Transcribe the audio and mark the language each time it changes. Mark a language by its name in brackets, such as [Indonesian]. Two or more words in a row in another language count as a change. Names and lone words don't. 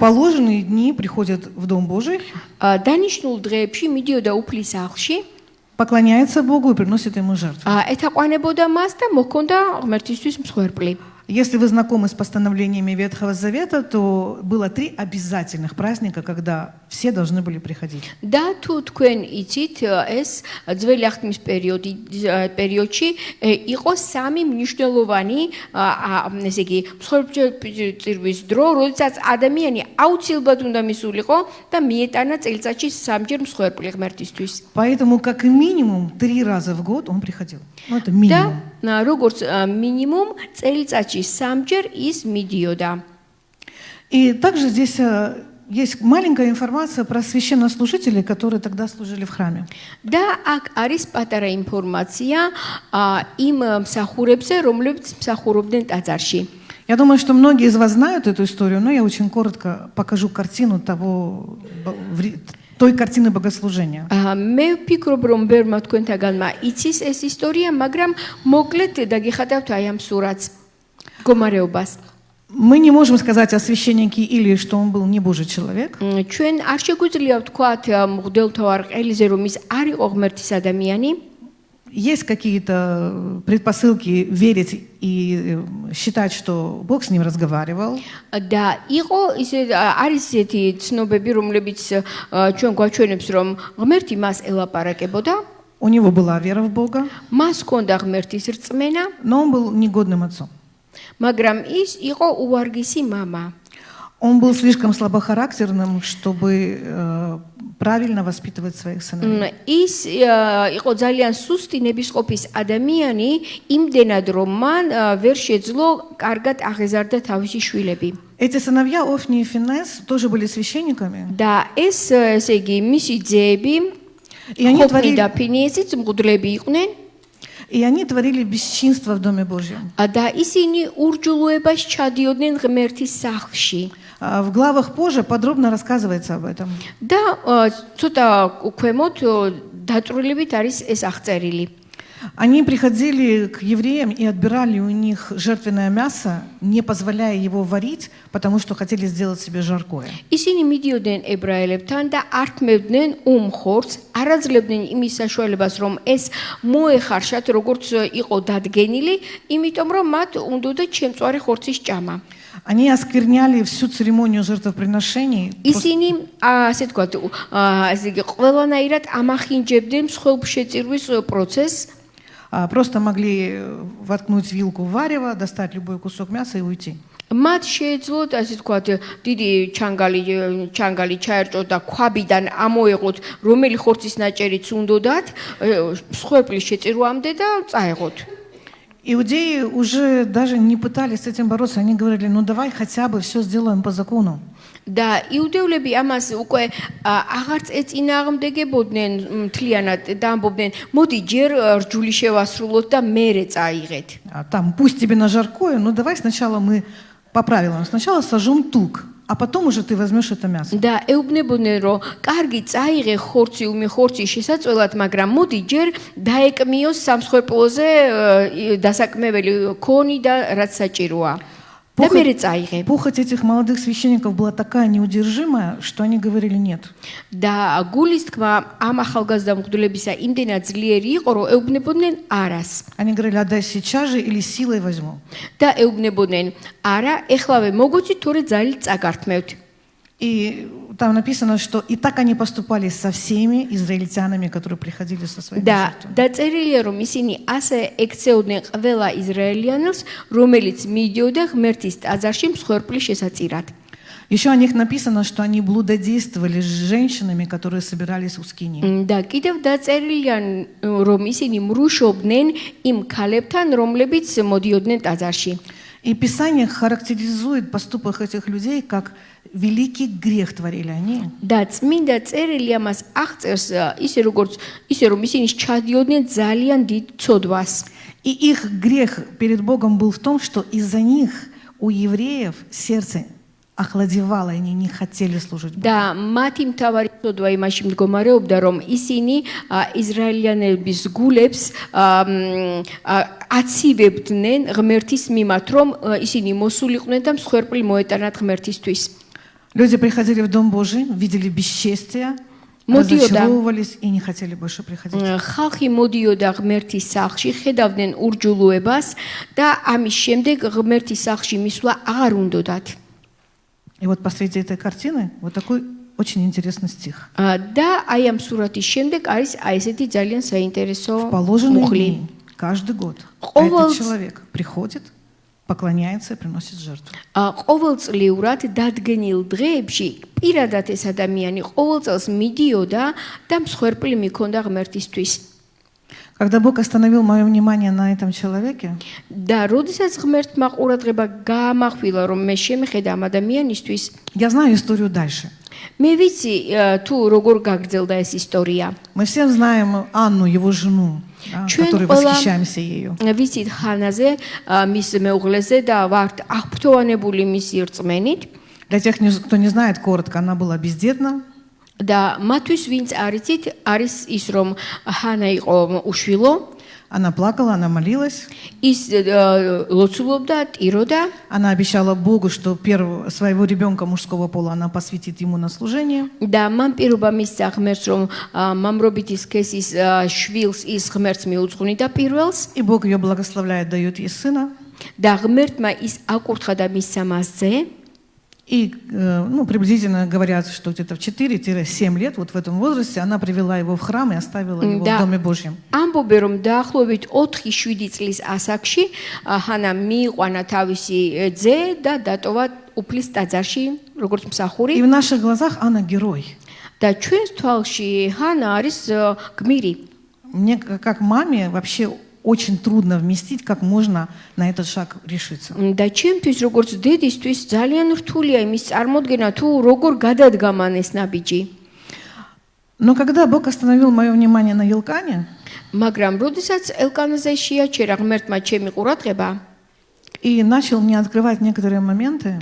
[Russian] в положенные дни приходит в Дом Божий, [Georgian] დანიშნულ დღეებში მიდიოდა უფლის სახლში, [Russian] поклоняется Богу и приносит ему жертву. [Georgian] ეთაყვანებოდა მას და მოჰქონდა ღმერთისთვის მსხვერპლი. [Russian] Если вы знакомы с постановлениями Ветхого Завета, то было 3 обязательных праздника, когда все должны были приходить. [Georgian] და თუ თქვენ იცით, ეს ძველი აღთქმის პერიოდში იყო სამი მნიშვნელოვანი, ესე იგი, მსხვერპლების დრო, როდესაც ადამიანი აუცილებლად უნდა მისულიყო და მიეტანა წელიწადში 3 ჯერ მსხვერპლი ღმერთისთვის. [Russian] Поэтому как минимум 3 раза в год он приходил. Ну, это [Georgian] და [Russian] минимум. [Georgian] როგორც მინიმუმ წელიწადში 3 ჯერ ის მიდიოდა. [Russian] И также здесь есть маленькая информация про священнослужителей, которые тогда служили в храме. [Georgian] და აქ არის პატარა ინფორმაცია იმ მსახურებზე, რომლებიც მსახურობდნენ ტაძარში. [Russian] Я думаю, что многие из вас знают эту историю, но я очень коротко покажу картину той картины богослужения. [Georgian] მე ვფიქრობ, რომ ბევრმა თქვენთაგანმა იცის ეს ისტორია, მაგრამ მოკლედ დაგიხადავთ აი ამ სურათს, მდგომარეობას. [Russian] Мы не можем сказать о священнике Илии, что он был не Божий человек. [Georgian] ჩვენ არ შეგვიძლია ვთქვათ მღვდელმთავარ ყელიზე, რომ ის არ იყო ღმერთის ადამიანი. [Russian] Есть какие-то предпосылки верить и считать, что Бог с ним разговаривал. [Georgian] და იყო ისე არის ესეთი ცნობები, რომლებიც ჩვენ გვაჩვენებს, რომ ღმერთი მას ელაპარაკებოდა. [Russian] У него была вера в Бога, [Georgian] მას ჰქონდა ღმერთის რწმენა, [Russian] но он был негодным отцом. [Georgian] მაგრამ ის იყო უვარგისი მამა. [Russian] Он был слишком слабохарактерным, чтобы правильно воспитывать своих сыновей. [Georgian] ის იყო ძალიან სუსტი ნებისყოფის ადამიანი, იმდენად რომ მან ვერ შეძლო კარგად აღეზარდა თავისი შვილები. [Russian] Эти сыновья Офни и Финес тоже были священниками. [Georgian] და ეს ესე იგი მისი ძეები, [Russian] И они [Georgian] ხოფნი და [Russian] творили, [Georgian] ფინიესიც მღვდლები იყვნენ. [Russian] творили бесчинство в Доме Божьем. [Georgian] და ისინი ურჯულოებას ჩადიოდნენ ღმერთის სახლში. [Russian] В главах позже подробно рассказывается об этом. [Georgian] და ცოტა ქვემოთ დაწვრილებით არის ეს აღწერილი. [Russian] Они приходили к евреям и отбирали у них жертвенное мясо, не позволяя его варить, потому что хотели сделать себе жаркое. [Georgian] ისინი მიდიოდნენ ებრაელებთან და ართმევდნენ უმხორცს, არაძლებდნენ იმის საშუალებას, რომ ეს მოეხარშათ, როგორც იყო დადგენილი, იმიტომ რომ მათ უნდოდა ჩემწვარი ხორცის ჭამა. [Russian] Они оскверняли всю церемонию жертвоприношений. [Georgian] ისინი ასე თქვათ, ასე იგი ყველანაირად ამახინჯებდნენ მსხვერპლშეწირვის პროცესს. [Russian] Просто могли воткнуть вилку в варево, достать любой кусок мяса и уйти. [Georgian] მათ შეეძლოთ, ასე თქვათ, დიდი ჩანგალი ჩაერჭოთ და ქვაბიდან ამოეღოთ, რომელი ხორცის ნაჭერიც უნდოდათ, მსხვერპლის შეწირვამდე და წაეღოთ. [Russian] Иудеи уже даже не пытались с этим бороться, они говорили, ну давай хотя бы все сделаем по закону. [Georgian] და იუდევლები ამას უკვე აღარც ეწინააღმდეგებოდნენ მთლიანად და ამბობდნენ, მოდი ჯერ რჯული შევასრულოთ და მერე წაიღეთ. [Russian] Там пусть тебе на жаркое, ну давай сначала мы по правилам, сначала сожжем тук, а потом уже ты возьмешь это мясо. [Georgian] და ეუბნებოდნენ, რომ კარგი წაიღე ხორცი შესაწველად, მაგრამ მოდი ჯერ დაეკმიოს სამსხვერპლოზე დასაკმეველი ქონი და რაც საჭიროა. და მერე წაიღე. [Russian] Похоть этих молодых священников была такая неудержимая, что они говорили нет. [Georgian] და გულის თქმა ამ ახალგაზრდა მღვდლებისა იმდენად ძლიერი იყო, რომ ეუბნებოდნენ არას. [Russian] Они говорили, отдай сейчас же или силой возьму. [Georgian] და ეუბნებოდნენ, არა, ეხლავე მოგოცით, თორე ძალით წაგართმევთ. [Russian] И там написано, что и так они поступали со всеми израильтянами, которые приходили со своими [Georgian] და [Russian] жертвами. [Georgian] დაწერილია, რომ ისინი ასე ექცეოდნენ ყველა ისრაელიანელს, რომელიც მიდიოდა ღმერთის ტაძარში მსხვერპლის შესაწირად. [Russian] Еще о них написано, что они блудодействовали с женщинами, которые собирались у скинии. [Georgian] და კიდევ დაწერილია, რომ ისინი მრუშობდნენ იმ ქალებთან, რომლებიც მოდიოდნენ ტაძარში. [Russian] И Писание характеризует поступок этих людей как великий грех творили они. [Georgian] და წმინდა წერილი ამას აღწერს ისე რომ ისინი ჩადიოდნენ ძალიან დიდ ცოდვას. [Russian] И их грех перед Богом был в том, что из-за них у евреев сердце охладевало, они не хотели служить Богу. [Georgian] და მათი მთავარი ცოდვა იმაში მდგომარეობდა, რომ ისინი ისრაელიანების გულებს აცივებდნენ ღმერთის მიმართ, რომ ისინი მოსულიყვნენ და მსხვერპლი მოეტანათ ღმერთისთვის. [Russian] Люди приходили в Дом Божий, видели бесчестие, разочаровывались и не хотели больше приходить. [Georgian] ხალხი მოდიოდა ღმერთის სახლში, ხედავდნენ ურჯულოებას და ამის შემდეგ ღმერთის სახლში მისვლა აღარ უნდოდათ. [Russian] И вот посреди этой картины вот такой очень интересный стих. [Georgian] და აი ამ სურათის შემდეგ არის აი ესეთი ძალიან საინტერესო [Russian] В положенные [Georgian] მუხლი. [Russian] дни, каждый год, [Georgian] Ყოველ [Russian] этот человек приходит, поклоняется и приносит жертву. [Georgian] ყოველწლიურად დადგენილ დღეებში პირადად ეს ადამიანი ყოველ წელს მიდიოდა და მსხვერპლი მიქონდა ღმერთისთვის. [Russian] Когда Бог остановил мое внимание на этом человеке, [Georgian] და როდესაც ღმერთმა ყურადღება გაამახვილა, რომ მე შემეხედა ამ ადამიანისთვის, [Russian] я знаю историю дальше. [Georgian] მე ვიცი თუ როგორ გაგრძელდა ეს ისტორია. [Russian] Мы все знаем Анну, его жену, да, [Georgian] Ჩვენ [Russian] которой [Georgian] ყველა [Russian] восхищаемся ею. [Georgian] ვიცით ხანაზე, მის მეუღლეზე და ვართ აღფრთოვანებული მისი რწმენით. [Russian] Для тех, кто не знает, коротко, она была бездетна. [Georgian] და მათთვის ვინც არიცით, არის ის რომ ჰანა იყო უშვილო, [Russian] Она плакала, она молилась. [Georgian] ის ლოცულობდა, ტიროდა. [Russian] Она обещала Богу, что своего ребенка мужского пола она посвятит ему на служение. [Georgian] და მან პირობა მისცა ღმერთს, რომ მამრობითი სქესის შვილს ის ღმერთს მიუძღვნიდა პირველს [Russian] И Бог ее благословляет, дает ей сына. [Georgian] და ღმერთმა ის აკურთხა და მისცა მასზე. [Russian] И приблизительно говорят, что где-то в 4-7 лет, вот в этом возрасте, она привела его в храм и оставила его в Доме Божьем. [Georgian] ამბობენ, რომ დაახლოებით 4-7 წლის ასაკში ჰანა მიიყვანა თავისი ძე და დატოვა უფლის ტაძარში, როგორც მსახური. [Russian] И в наших глазах она герой. [Georgian] და ჩვენს თვალში ჰანა არის გმირი. [Russian] Мне, как маме, вообще очень трудно вместить, как можно на этот шаг решиться. [Georgian] და ჩემთვის როგორც დედისთვის ძალიან რთულია იმის წარმოდგენა, თუ როგორ გადადგა მან ეს ნაბიჯი. [Russian] Но когда Бог остановил мое внимание на Елкане, [Georgian] მაგრამ როდესაც ელკანაზე შეაჩერა ღმერთმა ჩემი ყურადღება [Russian] и начал мне открывать некоторые моменты,